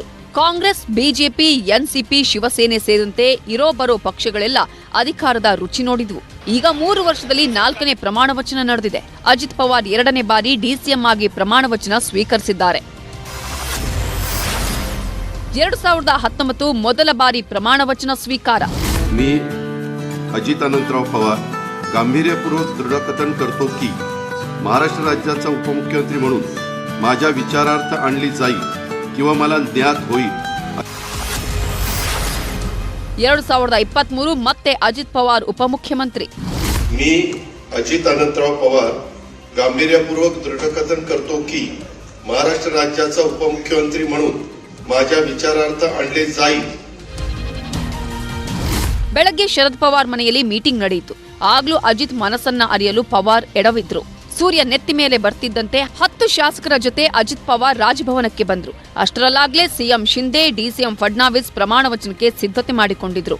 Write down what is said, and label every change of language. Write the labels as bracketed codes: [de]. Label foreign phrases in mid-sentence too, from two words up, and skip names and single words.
[kn] ಕಾಂಗ್ರೆಸ್, ಬಿಜೆಪಿ, ಎನ್ಸಿಪಿ, ಶಿವಸೇನೆ ಸೇರಿದಂತೆ ಇರೋ ಪಕ್ಷಗಳೆಲ್ಲ ಅಧಿಕಾರದ ರುಚಿ ನೋಡಿದ್ವು. ಈಗ 3 ವರ್ಷದಲ್ಲಿ 4ನೇ ಪ್ರಮಾಣ ವಚನ ನಡೆದಿದೆ. ಅಜಿತ್ ಪವಾರ್ 2ನೇ ಬಾರಿ ಡಿಸಿಎಂ ಆಗಿ ಪ್ರಮಾಣ ವಚನ ಸ್ವೀಕರಿಸಿದ್ದಾರೆ. 2019 ಮೊದಲ ಬಾರಿ ಪ್ರಮಾಣ ವಚನ ಸ್ವೀಕಾರ. [mr] मी अजित अनंतराव पवार गांभीर्यपूर्वक दृढकथन करतो की महाराष्ट्र राज्याचा उपमुख्यमंत्री म्हणून माझ्या विचारार्थ आणली जाईल किंवा मला ज्ञात होईल. [kn] 2023 ಮತ್ತೆ ಅಜಿತ್ ಪವಾರ್ ಉಪಮುಖ್ಯಮಂತ್ರಿ. [mr] मी अजित अनंतराव पवार गांभीर्यपूर्वक दृढकथन करतो की महाराष्ट्र राज्याचा उपमुख्यमंत्री म्हणून माझ्या विचारार्थ आणले जाईल. [kn] ಬೆಳಗ್ಗೆ ಶರದ್ ಪವಾರ್ ಮನೆಯಲ್ಲಿ ಮೀಟಿಂಗ್ ನಡೆಯಿತು. ಆಗ್ಲೂ ಅಜಿತ್ ಮನಸ್ಸನ್ನ ಅರಿಯಲು ಪವಾರ್ ಎಡವಿದ್ರು. ಸೂರ್ಯ ನೆತ್ತಿ ಮೇಲೆ ಬರ್ತಿದ್ದಂತೆ 10 ಶಾಸಕರ ಜೊತೆ ಅಜಿತ್ ಪವಾರ್ ರಾಜಭವನಕ್ಕೆ ಬಂದ್ರು. ಅಷ್ಟರಲ್ಲಾಗ್ಲೇ ಸಿಎಂ ಶಿಂದೆ, ಡಿಸಿಎಂ ಫಡ್ನವೀಸ್ ಪ್ರಮಾಣ ವಚನಕ್ಕೆ ಸಿದ್ಧತೆ ಮಾಡಿಕೊಂಡಿದ್ರು.